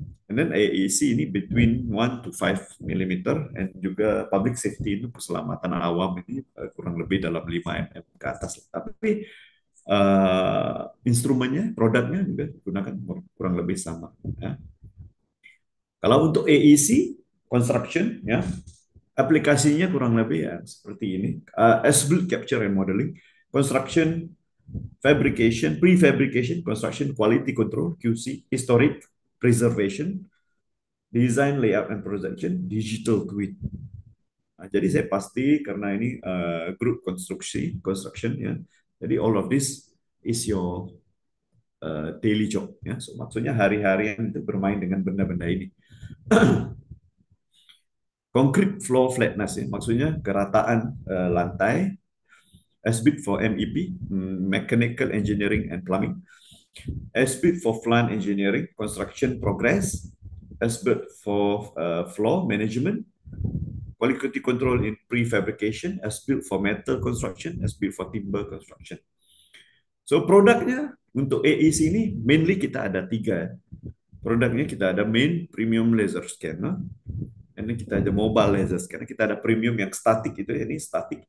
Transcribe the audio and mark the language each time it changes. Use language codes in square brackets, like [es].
[ms] And then AEC ini [en] between 1 to 5 mm, [ms] and juga public safety itu keselamatan awam ini kurang lebih dalam 5 mm ke atas. Tapi instrumennya, produknya juga digunakan kurang lebih sama. Ya. Kalau untuk AEC construction ya, aplikasinya kurang lebih ya seperti ini. [en] As-built capture and modeling, construction, fabrication, prefabrication, construction, quality control, QC, historic preservation, design, layout and projection, digital twin. [ms] Nah, jadi saya pasti karena ini grup construction ya. Jadi [en] all of this is your daily job ya. [ms] So, maksudnya hari-harian itu bermain dengan benda-benda ini. Concrete floor flatness ya, maksudnya kerataan lantai. [en] SBIT for MEP, Mechanical Engineering and Plumbing. SBIT for Plant Engineering, Construction Progress. SBIT for Floor Management. Quality Control in Prefabrication. SBIT for Metal Construction. SBIT for Timber Construction. [ms] So produknya untuk AEC ini mainly kita ada 3. Produknya kita ada main premium laser scanner. Ini kita ada mobile laser scanner. Kita ada premium yang static itu, ini static.